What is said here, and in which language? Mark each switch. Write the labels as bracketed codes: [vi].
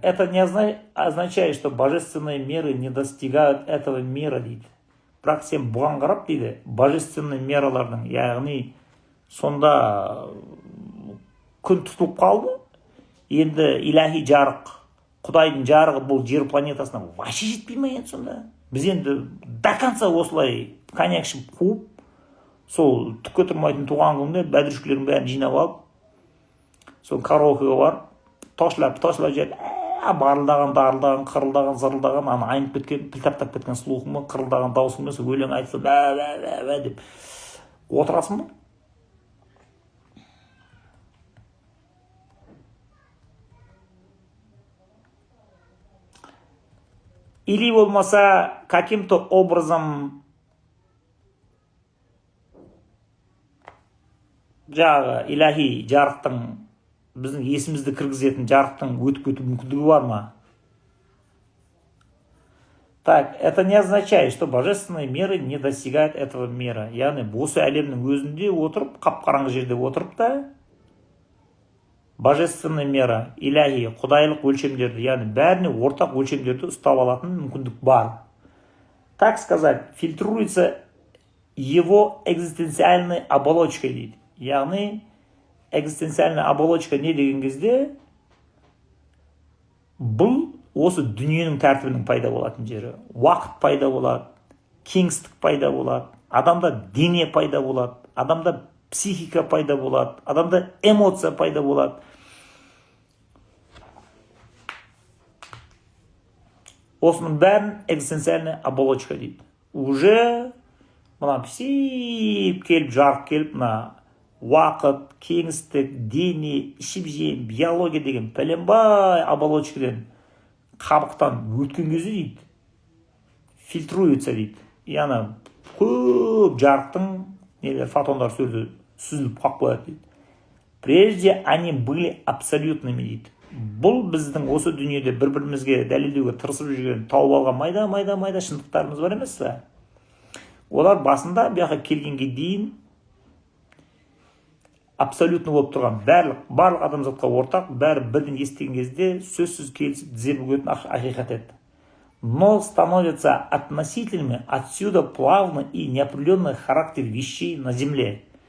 [ru] Это не означает, что божественные меры не достигают этого мира [kk] дейді. Бірақ сен бұған қарап дейді, божественный мералардың, яғни сонда күн тұтылып қалды, енді илахи жарық, Құдайдың жарығы бұл жер планетасына [ru] вообще [kk] жетпей ме енді сонда? Біз енді [ru] до конца [kk] осылай коньяк ішіп қуып, сол түкке тұрмайтын туған күнде бәдіршілердің бәрін жинап алып, сол караокеге барып, тошлап жеп, барылдаған, қырылдаған, зырылдаған, ана айнып кеткен, піл таптап кеткен слухымы, қырылдаған даусымы, сол өлең айтса, бә деп отырасың ба? [ru] Или [kk] болмаса [ru] каким-то образом [kk] жағы илахи жарықтың, біздің есімізді кіргізетін жарықтың өтіп кету мүмкіндігі бар ма? [ru] Так, это не означает, что божественные меры не достигают этого мира. [kk] Яғни осы әлемнің өзінде отырып, қап-қараңғы жерде отырып та, [ru] божественный мера, [kk] илахи, құдайлық өлшемдерді, яғни бәріне ортақ өлшемдерді ұстап алатын мүмкіндік бар. [ru] Так сказать, фильтруется его экзистенциальной оболочкой [kk] дейді. Яғни, [ru] экзистенциальная оболочка [kk] не деген кезде, бұл осы дүниенің тәртібінің пайда болатын жері. Уақыт пайда болады, кеңістік пайда болады, адамда дене пайда болады, адамда психика пайда болады, адамда эмоция пайда болады. Осының бәрін [ru] экзистенциальная оболочка [kk] дейді. [ru] Уже [kk] мына пісіп келіп, жарық келіп, мына уақыт, кеңістік, дене, ішіп-жем, биология деген пәленбай оболочкадан, қабықтан өткен кезде дейді, [ru] фильтруется [kk] дейді. Яғни көп жарықтың фотондар сөзі сүзіліп қалып қояды дейді. [ru] Прежде они были абсолютными [kk] дейді. Бұл біздің осы дүниеде бір-бірімізге дәлелдеуге тырысып жүрген тауып алған майда шындықтарымыз бар емес пе? Олар басында бұяққа келгенге дейін абсолютно болып тұрған, барлық адамзатқа ортақ, бәрі бірден естіген кезде сөзсіз келісіп тізе бүгетін ақиқат еді. [ru] Но становятся относительными отсюда плавный и неопределенный характер вещей на земле.